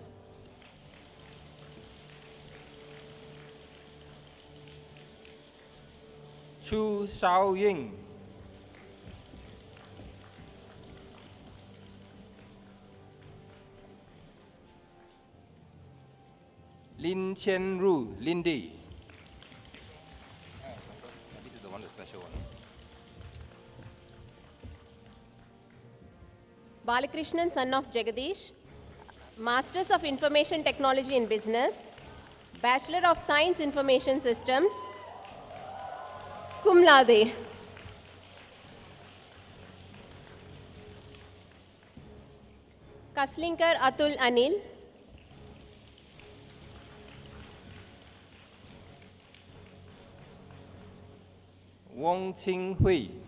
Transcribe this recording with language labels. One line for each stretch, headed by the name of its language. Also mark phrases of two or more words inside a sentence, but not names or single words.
English: Chu Shao Ying. Lin Qian Ru, Lindy. This is the one, the special one. Balakrishnan, son of Jagadish, Masters of Information Technology in Business, Bachelor of Science Information Systems,
Latin: cum laude.
English: Kaslinkar Atul Anil, Wong Qing Hui.